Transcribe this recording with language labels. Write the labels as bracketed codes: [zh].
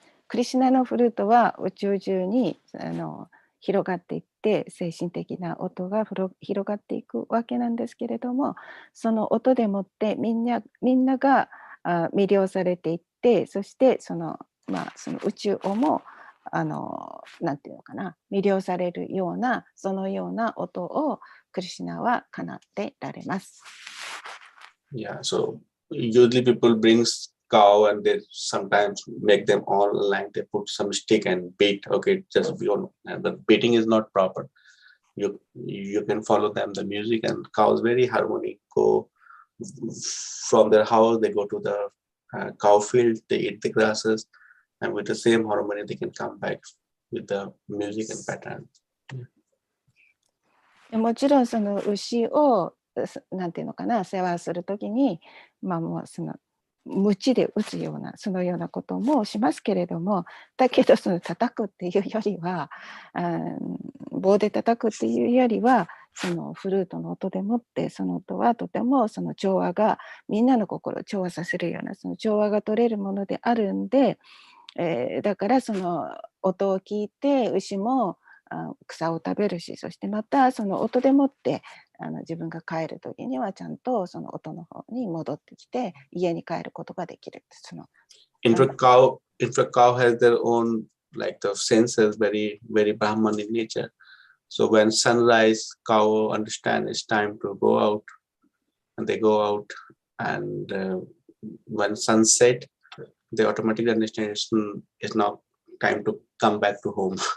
[ja] クリシュナのフルートは宇宙中に広がっていって、精神的な音が広がっていくわけなんですけれども、その音でもってみんなが魅了されていって、そしてその宇宙をもなんていうのかな、魅了されるような、そのような音をクリシュナは奏ってられます。 [en] Yeah, so usually people brings cow and they sometimes make them all aligned. They put some stick and beat. Okay, just but beating is not proper. You can follow them the music, and cows very harmonic. Go from their house, they go to the cow field. They eat the grasses, and with the same harmony, they can come back with the music and pattern. [ja] もちろんその牛をなんていうのかな、世話するときに、もうその鞭で打つような、そのようなこともしますけれども、だけどその叩くっていうよりは、棒で叩くっていうよりは、そのフルートの音でもって、その音はとてもその調和が、みんなの心を調和させるような、その調和が取れるものであるんで、だからその音を聞いて牛も草を食べるし、そしてまたその音でもって自分が帰る時にはちゃんとその音の方に戻ってきて家に帰ることができる。 [en] In fact, cow has their own like the senses, very very Brahman in nature. So when sunrise, cow understand it's time to go out, and they go out, and when sunset, they automatically understand it's now time to come back to home.